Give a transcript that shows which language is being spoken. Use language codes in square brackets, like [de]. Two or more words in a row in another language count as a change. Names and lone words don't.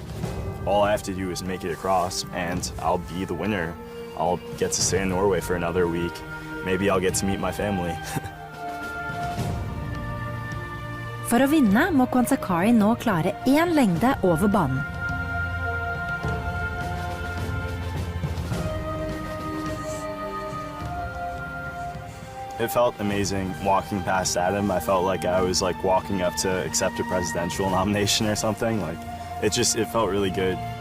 [en] All I have to do is make it across, and I'll be the winner. I'll get to stay in Norway for another week. Maybe I'll get to meet my family. [no] For å vinne må Kwanzakari nå klare én lengde over banen. [en] It felt amazing walking past Adam. I felt like I was like walking up to accept a presidential nomination or something. Like it felt really good.